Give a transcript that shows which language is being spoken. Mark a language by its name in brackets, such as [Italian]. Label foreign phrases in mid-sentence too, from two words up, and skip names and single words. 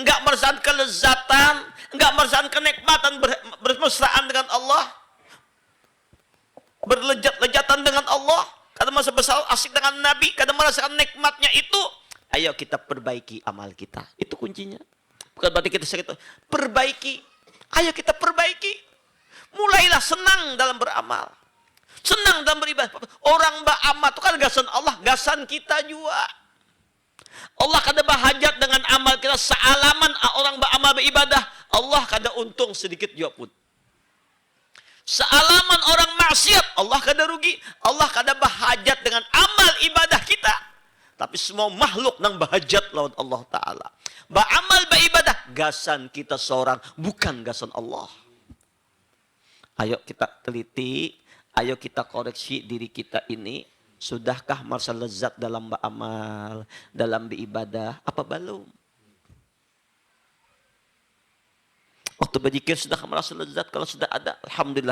[Indonesian] Enggak merasakan kelezatan? enggak merasakan kenikmatan bermesraan dengan Allah, berlejat-lejatan dengan Allah, kadang masa besar asik dengan Nabi, kadang merasakan nikmatnya itu. Ayo kita perbaiki amal kita. Itu kuncinya. Bukan berarti kita sakit. Perbaiki. Ayo kita perbaiki. Mulailah senang dalam beramal. Senang dalam beribadah. [Banjar] Orang beramal itu kan gasan Allah, gasan kita juga. Allah kada bahajat dengan amal kita. Sealaman orang beramal beribadah, Allah kada untung sedikit juga pun. Sealaman orang maksiat, Allah kada rugi. Allah kada bahajat dengan amal ibadah kita. Tapi semua makhluk nang bahajat lawan Allah Ta'ala. Beramal beribadah, gasan kita seorang, bukan gasan Allah. [Indonesian] Ayo kita teliti, ayo kita koreksi diri kita ini. Sudahkah merasa lezat dalam beramal, dalam beribadah, apa belum? Waktu berzikir sudah merasa lezat, kalau sudah ada, alhamdulillah.